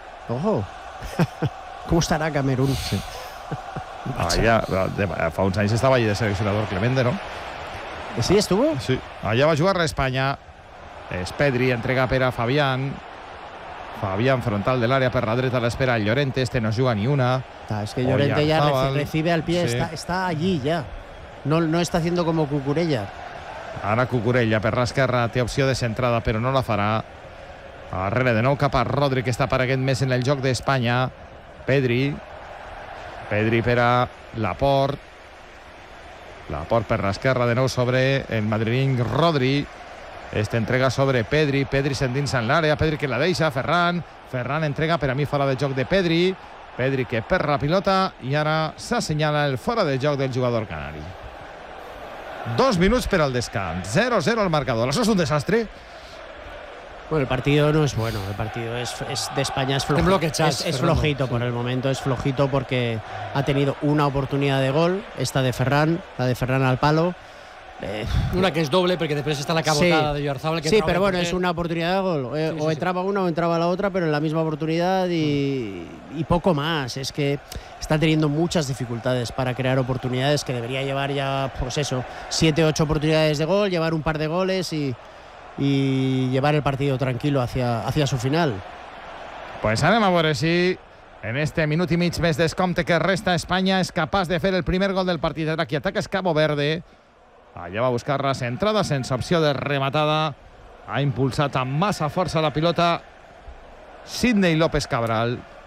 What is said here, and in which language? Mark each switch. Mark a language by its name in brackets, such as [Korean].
[Catalan] Ojo. Com estarà Camerún? Sí. Allà, fa uns anys estava allà de seleccionador Clemente, no? [Spanish] Sí, estuvo. [Catalan] Sí. Allà va jugar l'Espanya. És Pedri, entrega per a Fabián. Fabián frontal de l'àrea per la dreta, l'espera el Llorente, este no es juga ni una. [Spanish] Es que Llorente ya recibe al pie, sí. está allí ya. No está haciendo como Cucurella. [Catalan] Ara Cucurella per l'esquerra, té opció de centrada, però no la farà. Arrere de nou cap a Rodri, que està apareguent més en el joc d'Espanya. Pedri. Pedri per a Laport. Laport per l'esquerra, de nou sobre el madrileny Rodri. Este entrega sobre Pedri, Pedri s'endinsa en l'àrea, Pedri que la deixa, Ferran entrega, per a mi fora de joc de Pedri, Pedri que perd la pilota i ara s'assenyala el fora de joc del jugador canari. 2 minuts per al descans, 0-0 al marcador, això és un desastre. [Spanish] Bueno, el partido no es bueno, el partido es de España es flojo. Es flojito por el momento, es flojito porque ha tenido una oportunidad de gol, esta de Ferran, la de Ferran al palo. Una que es doble, porque después está la cabotada, sí, de Oyarzabal. Sí, pero bueno, es una oportunidad de gol. O entraba una o entraba la otra, pero en la misma oportunidad y poco más. Es que está teniendo muchas dificultades para crear oportunidades, que debería llevar ya, pues eso, 7-8 oportunidades de gol, llevar un par de goles y llevar el partido tranquilo hacia su final. [Catalan] Pues anem a veure si en este minut i mig més descompte que resta Espanya és capaç de fer el primer gol del partit. Aquí ataca Cabo Verde. Allà va buscar la centrada sense opció de rematada. Ha impulsat amb massa força la pilota Sidney López Cabral.